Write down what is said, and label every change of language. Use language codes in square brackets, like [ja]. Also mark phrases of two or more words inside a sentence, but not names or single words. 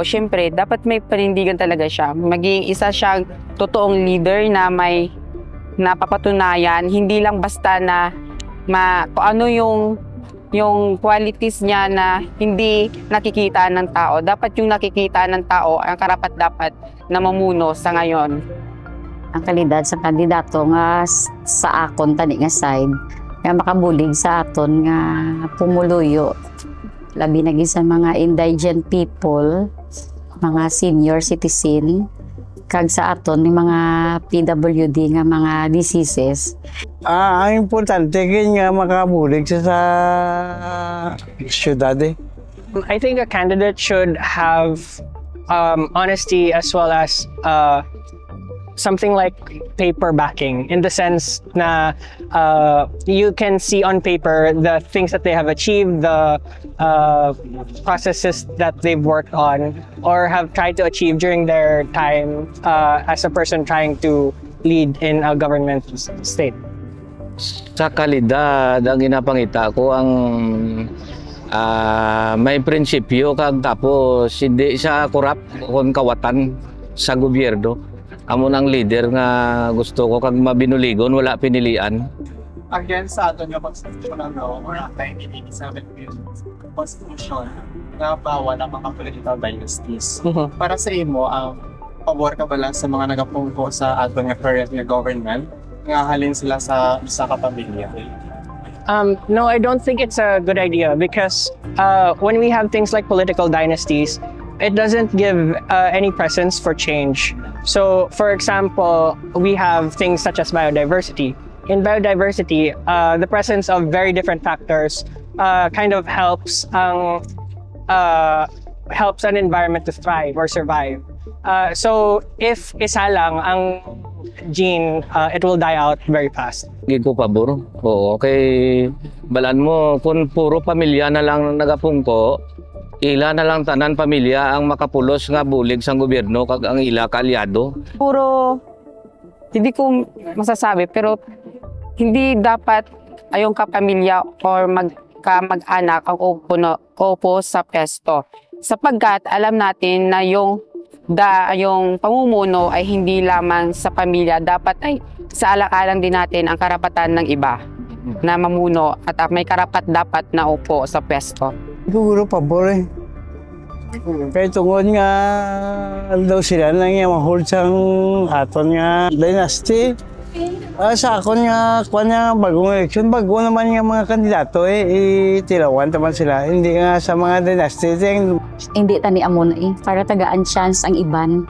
[tl] Siyempre, dapat may panindigan talaga siya. Maging isa siyang totoong leader na may napapatunayan. Hindi lang basta na kung ano yung qualities niya na hindi nakikita ng tao. Dapat yung nakikita ng tao ang karapat-dapat na mamuno sa ngayon. [hil] Ang kalidad sa kandidato nga sa akon tani nga side nga makabulig sa aton nga pumuluyo labi na sa mga [en] indigent people, [hil] mga [en] senior citizen [hil] kag sa aton ni mga PWD nga mga diseases. Ang importante nga makabulig sa syudad. [en] I think a candidate should have honesty as well as something like paper backing, in the sense na you can see on paper the things that they have achieved, the processes that they've worked on or have tried to achieve during their time as a person trying to lead in a government state. [hil] Sa kalidad, ang ginapangita ko ang may prinsipyo kag tapos [tl] hindi siya kurap [hil] kung kawatan sa gobyerno. Amo nang leader nga gusto ko kag mabinuligon wala pinilian. Again sa aton nga pagsusunod ng law or 1987 Constitution nga bawal ang mga [en] political dynasties. [hil] Para sa imo, pabor ka ba lang sa mga nagapungko sa aton nga current nga government nga halin sila sa isa ka pamilya? [en] No, I don't think it's a good idea because when we have things like political dynasties, it doesn't give any presence for change. So, for example, we have things such as biodiversity. In biodiversity, the presence of very different factors kind of helps an environment to thrive or survive. So, if [tl] isa lang ang [en] gene, it will die out very fast. [tl] Hindi ko pabor. Oo, okay. [hil] Balaan mo, kung puro pamilya na lang nagapungko, ila na lang tanan pamilya ang makapulos nga bulig sang gobyerno kag ang ila kaalyado. [tl] Puro, hindi ko masasabi, pero hindi dapat ayong kapamilya or mag-anak ang upo sa pesto. Sapagkat alam natin na yung pamumuno ay hindi lamang sa pamilya, dapat ay sa alang-alang din natin ang karapatan ng iba na mamuno at may karapat dapat na upo sa pesto. Siguro pabor eh. [hil] Kaya tungod nga daw sila nang ma-hold sa aton nga dynasty. Sa akon nga bagong eleksyon, bago naman nga mga kandidato tilawan naman sila. Hindi nga sa mga dynasty. Hindi tani amo na para tagaan chance ang iban.